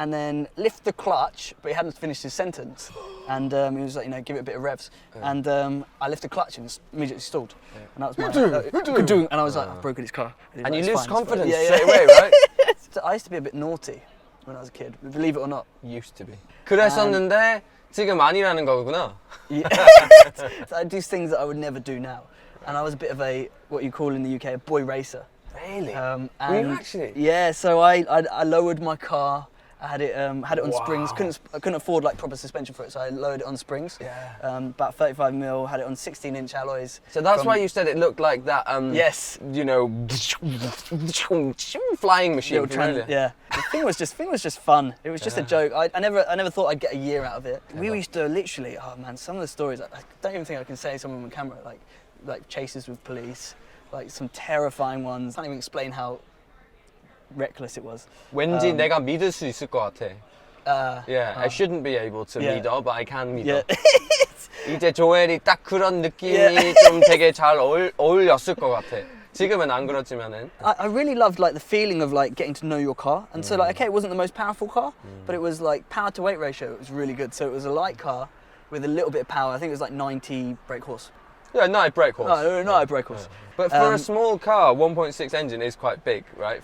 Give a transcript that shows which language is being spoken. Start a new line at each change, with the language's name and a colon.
English: And then lift the clutch, but he hadn't finished his sentence. And he was like, give it a bit of revs. And I lift the clutch and it's immediately stalled. Yeah. And that was my and I was like, I've broken his car. And you lose confidence yeah, straight away, right? So I used to be a bit naughty when I was a kid, believe it or not. Used to be.
Korean: 그랬었는데 지금 아니라는 거구나.
English: Yeah. So I do things that I would never do now. And I was a bit of a, what you call in the UK, a boy racer. Really? And Were you actually? Yeah, so I lowered my car. I had it on springs. Couldn't afford proper suspension for it, so I lowered it on springs. Yeah. About 35 mil. Had it on 16-inch alloys. So that's why you said it looked like that. Yes. Flying machine. Yeah. The thing was just fun. It was just a joke. I never thought I'd get a year out of it. We used to literally. Oh man, some of the stories I don't even think I can say some of them on camera. Like chases with police, some terrifying ones. I can't even explain how reckless it was.
Korean: 왠지 내가 믿을 수 있을 것 같아.
English: I shouldn't be able to
Korean: 믿어,
English: but I can 믿어.
Korean: 이제 조엘이 딱 그런 느낌이 좀 되게 잘 어울렸을 것 같아. 지금은 안 그렇지만은.
English: I really loved the feeling of getting to know your car, and so okay, it wasn't the most powerful car, but it was power to weight ratio. It was really good. So it was a light car with a little bit of power. I think it was 90 brake horse. Yeah, not a brake horse. No, not a brake horse. Yeah. But for a small car, 1.6 engine is quite big, right?